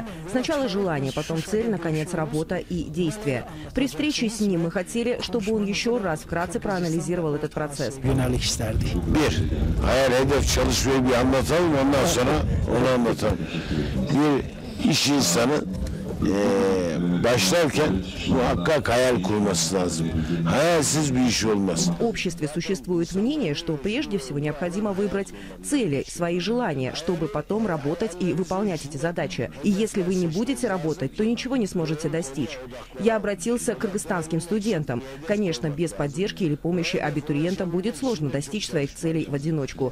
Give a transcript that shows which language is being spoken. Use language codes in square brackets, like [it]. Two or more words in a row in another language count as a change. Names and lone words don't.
[ru] Сначала желание, потом цель, наконец работа и действие. При встрече с ним мы хотели, чтобы он еще раз вкратце проанализировал этот процесс. [tr] Bir, hayal hedef çalışmayı bir anlatalım, ondan sonra onu anlatalım. Bir iş insanı başlarken muhakkak hayal kurması lazım. Hayalsiz bir iş olmaz. [ru] В обществе существует мнение, что прежде всего необходимо выбрать цели, свои желания, чтобы потом работать и выполнять эти задачи. И если вы не будете работать, то ничего не сможете достичь. Я обратился к кыргызстанским студентам. Конечно, без поддержки или помощи абитуриентам будет сложно достичь своих целей в одиночку.